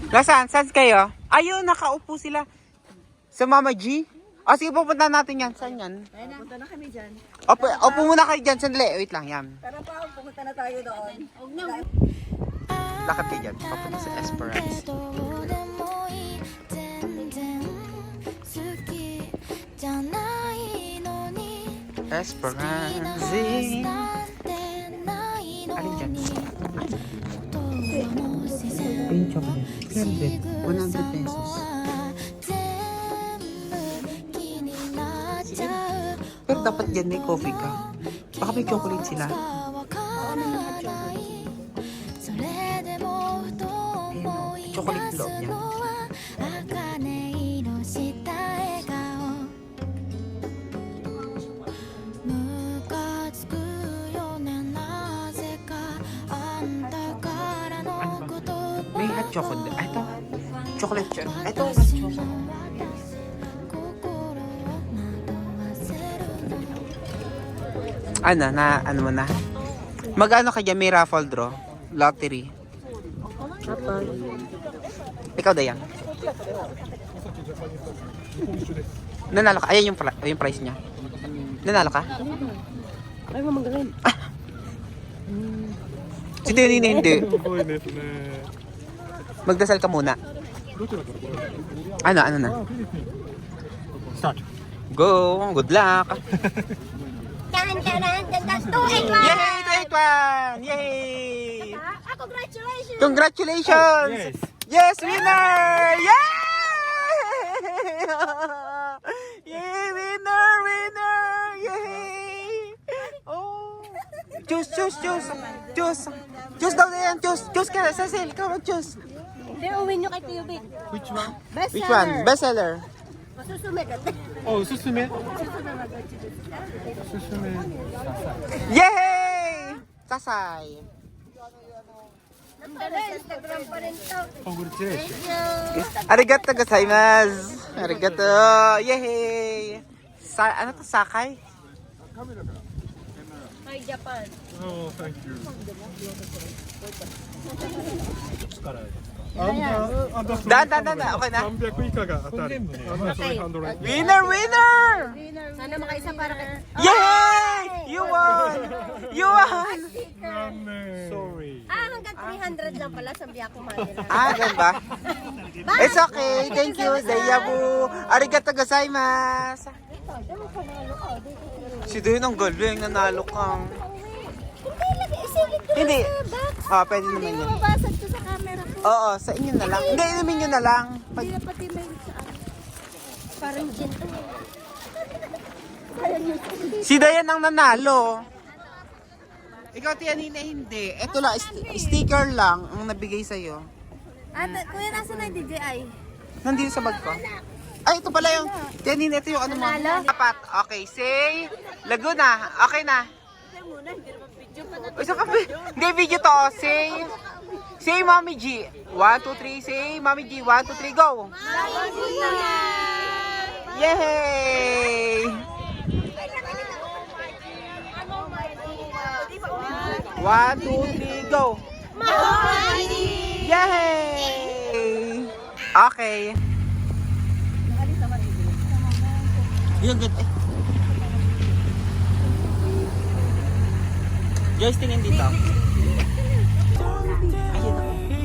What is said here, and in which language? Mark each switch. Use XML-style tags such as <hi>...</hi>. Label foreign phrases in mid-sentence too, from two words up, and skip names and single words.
<tl>Nasaan? Saan kayo? Ayun, nakaupo sila. Sa Mama G? O sige, pupunta natin yan. Saan yan? Punta na kami dyan. Opo muna kayo dyan. Sandali. Wait lang, yan. Tara pa, pumunta na tayo doon. Lakad kayo dyan. Papunta sa Esperance.</tl> <ja>どうでもいい全然好きじゃないのに</ja> <tl>Esperance.</tl> <ja>なんてないの</ja> <tl>Alin dyan?</tl> <ja>に音はもう自然</ja> <tl>Ayun, chocolate. 100 pesos.</tl> <ja>全部気になっちゃう</ja> <tl>Pero dapat dyan may coffee ka. Baka may chocolate sila.</tl> <ja>わからないそれでもふと思い出</ja> <tl>Chocolate</tl> <ja>す</ja> <tl>loob niya.</tl> <ja>のは茜色した笑顔ムカつくよねなぜかあんたからの言葉</ja> <tl>May hot chocolate. Ah, ito. Chocolate siya. Ito.</tl> <ja>私の心を惑わせるの</ja> <tl>Ano mo na? Mag-ano ka dyan? May</tl> <en>raffle draw.</en> <tl>Lottery. Ikaw, Dayang. Nanalo ka? Ayan yung price niya. Nanalo ka? Ay, mamagaling. Si Denny hindi. Magdasal ka muna. Ano na?</tl> <en>Start. Go! Good luck! Tan, taran, tan, tas, 281! Yay! 281! Yay! Congratulations! Congratulations! Yes. Yes, winner! Yay! Yay, winner! Yay! Oh!</en> <tl>Choose daw na yan! Choose ka! Cecil, ka mag-choose! Hindi, uwin nyo kay Tio Vic.</tl> <en>Which one? Which one? Bestseller? Oh, Susume. Susume. Yay! Sasay!</en> <tl>Instagram pa rin to.</tl> <en>Congratulations.</en> <ja>ありがとうございます! Arigato!</ja> <tl>Yay! Ano to? Sakay?</tl> <en>Hi, Japan. Oh, thank you. Dan.</en> <tl>Okay na?</tl> <ja>300 以下が当たる。300</ja> <en>Winner!</en> <tl>Sana makaisa para kay...</tl> <en>Yay! You won! Sorry.</en> <tl>hanggang 300 lang pala, sabi ako Manila. Ganun ba?</tl> <en>It's okay. Thank you, Dayabu.</en> <ja>ありがとうございます.</ja> <tl>Si Dayan ang galing. Nanalo kang. Hindi. Pwede naman yun. Mabasag ko sa camera ko. Oo, sa inyo na lang. Hindi, inumin nyo na lang. Hindi na pati may sa parang gin. Si Dayan ang nanalo. Ikaw, Tianina, hindi. Ito lang, sticker lang ang nabigay sa'yo. Kuya, nasa na yung DJI? Nandito sa bag ko. Ay, ito pala yung, Tianina, ito yung ano mo. Apat. Okay, say, Laguna. Okay na. Isa ka ba? Hindi, video to. Say, Mommy G. 1, 2, 3, say, Mommy G. 1, 2, 3, go. Yay!</tl> <en>1, 2, 3, go. Yay!</en> <tl>Okay. Yung good. Guys, tingin dito. Ayun ako.</tl>